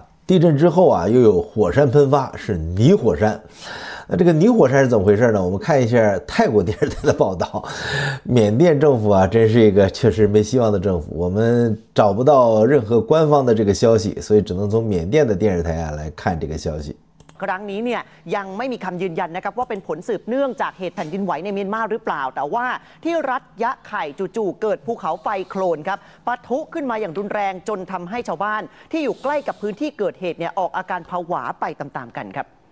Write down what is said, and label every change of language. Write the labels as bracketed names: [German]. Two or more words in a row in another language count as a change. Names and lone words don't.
[Chinese] 地震之后啊，又有火山喷发，是泥火山。那这个泥火山是怎么回事呢？我们看一下泰国电视台的报道。缅甸政府啊，真是一个确实没希望的政府。我们找不到任何官方的这个消息，所以只能从缅甸的电视台啊来看这个消息。 [Thai] ครั้งนี้เนี่ยยังไม่มีคำยืนยันนะครับว่าเป็นผลสืบเนื่องจากเหตุแผ่นดินไหวในเมียนมาหรือเปล่าแต่ว่าที่รัฐยะไข่จู่ๆเกิดภูเขาไฟโคลนครับปะทุขึ้นมาอย่างรุนแรงจนทำให้ชาวบ้านที่อยู่ใกล้กับพื้นที่เกิดเหตุเนี่ยออกอาการผวาไปตามๆกันครับ